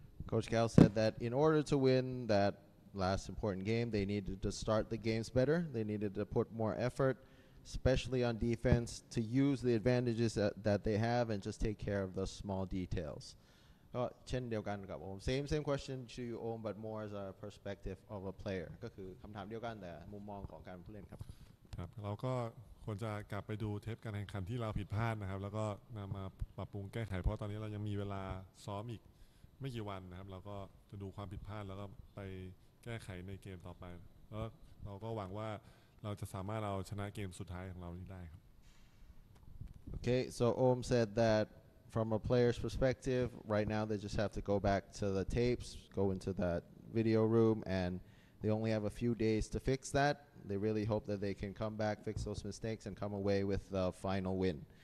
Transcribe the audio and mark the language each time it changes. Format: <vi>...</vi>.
<en>Coach Gal said that in order to win that last important game they needed to start the games better they needed to put more effort especially on defense to use the advantages that they have and just take care of the small details</en> <th>ก็เช่นเดียวกันกับโอม</th> <en>same question to you Om but more as a perspective of a player</en> <th>ก็คือคำถามเดียวกันแต่มุมมองของการผู้เล่นครับ ครับเราก็ควรจะกลับไปดูเทปการแข่งขันที่เราผิดพลาดนะครับแล้วก็นำมาปรับปรุงแก้ไขเพราะตอนนี้เรายังมีเวลาซ้อมอีกไม่กี่วันนะครับเราก็จะดูความผิดพลาดแล้วก็ไปแก้ไขในเกมต่อไปแล้วเราก็หวังว่าเราจะสามารถเอาชนะเกมสุดท้ายของเรานี้ได้ครับ</th> <en>Okay, so Om said that from a player's perspective, right now they just have to go back to the tapes, go into that video room, and they only have a few days to fix that. They really hope that they can come back, fix those mistakes, and come away with the final win.</en>